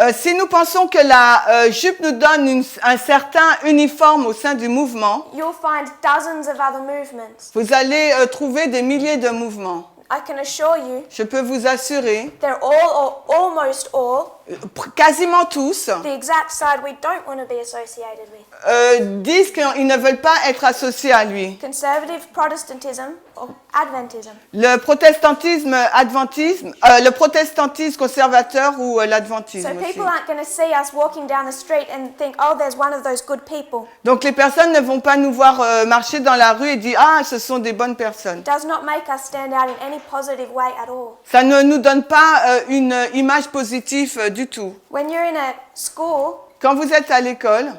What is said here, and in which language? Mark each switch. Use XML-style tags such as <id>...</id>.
<fr>Si nous pensons que la jupe nous donne un certain uniforme au sein du mouvement,</fr> <en>you'll find dozens of other movements.</en> <fr>vous allez trouver des milliers de mouvements.</fr> <en>I can assure you,</en> <fr>Je peux vous assurer</fr> <en>they're all or almost all</en> <fr>quasiment tous,</fr> <en>the exact side we don't want to be associated with.</en> <fr>disent qu'ils ne veulent pas être associés à lui.</fr> <en>Conservative Protestantism or Adventism.</en> <fr>Le protestantisme le protestantisme conservateur ou l'adventisme</fr> <en>So</en> <fr>aussi.</fr> <en>people aren't going to see us walking down the street and think, oh, there's one of those good people.</en> <fr>Donc les personnes ne vont pas nous voir marcher dans la rue et dire ah ce sont des bonnes personnes.</fr> <en>It does not make us stand out in any positive way at all.</en> <fr>Ça ne nous donne pas une image positive du tout.</fr> <en>When you're in a school</en> <fr>Quand vous êtes à l'école</fr>